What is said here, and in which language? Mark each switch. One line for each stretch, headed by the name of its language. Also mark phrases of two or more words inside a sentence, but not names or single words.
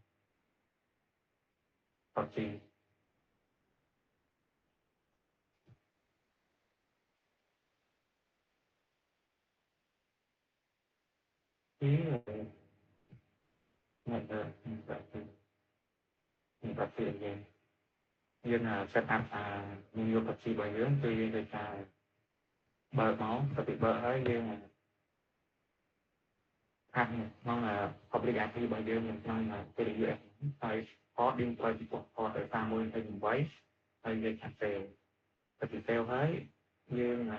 Khmer: proxy គឺproxy យើង
English: set up new proxy
Khmer: របស់យើងគឺយើងត្រូវការបើកមកទៅពីបើកហើយយើង ហាត់ក្នុង
English: public IP
Khmer: របស់យើងក្នុង TWS ហើយ port យើងប្រើពី port 3188ហើយយើងឆាត់ save ទៅពី save ហើយយើង